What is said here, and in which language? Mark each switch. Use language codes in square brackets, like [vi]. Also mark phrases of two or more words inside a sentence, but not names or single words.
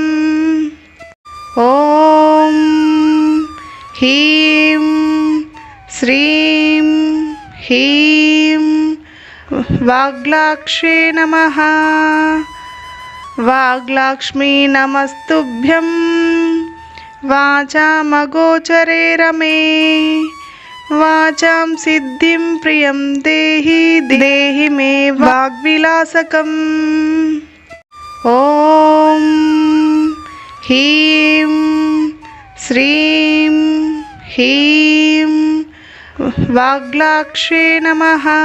[sa] ఓం హ్రీం శ్రీం హ్రీం వాగ్లాక్షే నమః. వాగ్లాక్ష్మీ నమస్తుభ్యం వాచామగోచరే రమే. वाचां सिद्धिं प्रियं देहि देहि मे वाग्विलासकम्। ॐ ह्रीं श्रीं ह्रीं वाग्लाक्षे नमः।